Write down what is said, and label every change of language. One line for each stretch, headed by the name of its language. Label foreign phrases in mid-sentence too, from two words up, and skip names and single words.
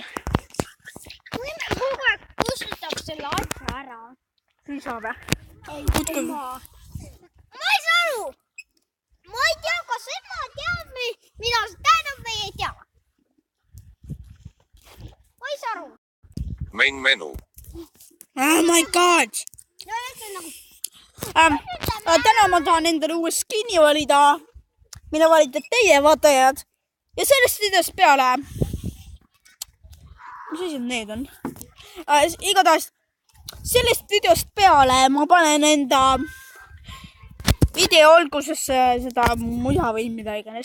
Estonian: Võime kogu aeg kustutab selle asja ära. Ei saa vä? Ma ei saa aru. Ma ei tea, kas ema teab, mida see tähendab või ei tea. Ma ei saa aru.
English: Main menu. Oh my god.
Estonian: No üldse nagu... Täna ma tahan endale uue skin'i valida, mida valite teie vaatajad. Ja sellest videost peale. Mis asjad need on? Igatahes sellest videost peale ma panen enda video algusesse seda musa või mida iganes.